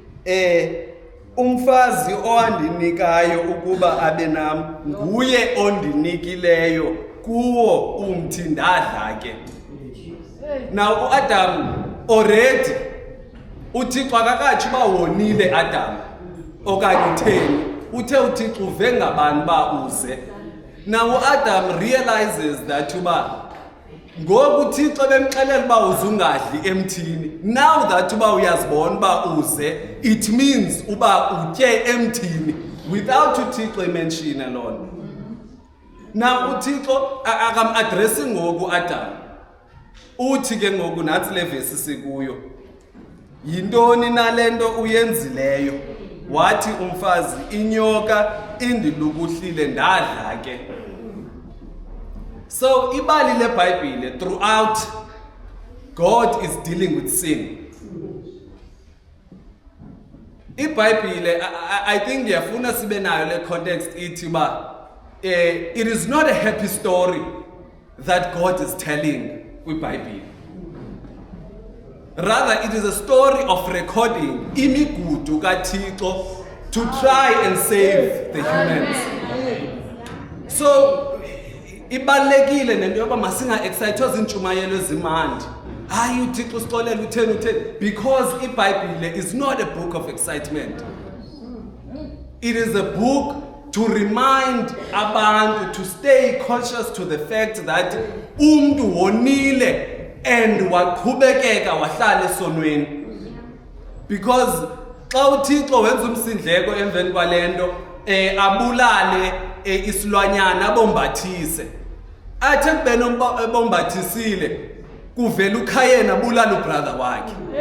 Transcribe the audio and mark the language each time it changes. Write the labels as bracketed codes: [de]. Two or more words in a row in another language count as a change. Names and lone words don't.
[xh] umfazi owandinikayo ukuba abe nami nguye ondinikileyo kuwo umthi ndadla ke now uAdam already uThixo akakathi uba wonile Adam okanye utheni uthe uThixo uve ngabani ba uze now uAdam [en] realizes that [xh] uba ngoku uThixo bemxelela uba uzungadli emthini [en] now that [xh] uba uyazibona uba uze [en] it means [xh] uba utye emthini without uThixo mention alone now uThixo akam-addressi ngoku uAdam uthi ke ngoku nathi le verse sikuyo yintoni nalento uyenzileyo wathi umfazi inyoka indilukuhlile ndadla ke [en] so [xh] ibali leBhayibhile [en] throughout God is dealing with sin iBhayibhile I think [xh] yafuna sibe nayo le [en] context [xh] ithi ba [en] it is not a happy story that God is telling kwiBhayibhile rather it is a story of recording [xh] imigudu kaThixo [en] to try and save the humans [xh] so ibalekile nento yoba masinga excitedwa zintshumayelo ezimandi hayi uThixo sixolela utheni because iBhayibhile [en] is not a book of excitement it is a book to remind abantu to stay conscious to the fact that [xh] umuntu wonile and waqhubekeka wahlala esonweni because xa uThixo wenza umsindleko emveni kwalento abulale isilwanyana abombathise athe kubena ebombathisile kuvela uKhayena abulala ubrother wakhe